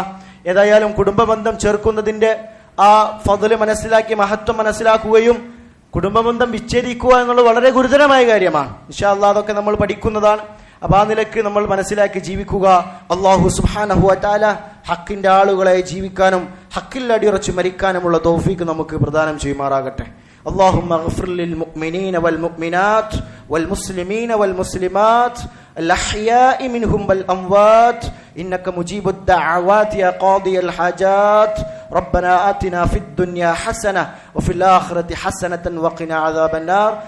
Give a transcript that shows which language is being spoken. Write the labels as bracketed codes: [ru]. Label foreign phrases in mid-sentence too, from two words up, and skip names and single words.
[ml] ഏതായാലും കുടുംബ ബന്ധം ചേർക്കുന്നതിന്റെ ആ ഫദ്ല് മനസ്സിലാക്കി, മഹത്വം മനസ്സിലാക്കുകയും കുടുംബ ബന്ധം വിച്ഛേദിക്കുക എന്നുള്ളത് വളരെ ഗുരുതരമായ കാര്യമാണ്. [ar] إن شاء الله [ml] അതൊക്കെ നമ്മൾ പഠിക്കുന്നതാണ്. അപ്പൊ ആ നിലയ്ക്ക് നമ്മൾ മനസ്സിലാക്കി ജീവിക്കുക. [ar] الله سبحانه وتعالى [ml] ഹക്കിന്റെ ആളുകളെ ജീവിക്കാനും ഹക്കിൽ അടിയുറച്ച് മരിക്കാനുമുള്ള തൗഫീഖ് നമുക്ക് പ്രദാനം ചെയ്യുമാറാകട്ടെ. [ar] اللهم اغفر للمؤمنين والمؤمنات والمسلمين والمسلمات الأحياء منهم والأموات إنك مجيب الدعوات يا قاضي الحاجات. ربنا آتنا في الدنيا حسنة وفي الآخرة حسنة وقنا عذاب النار.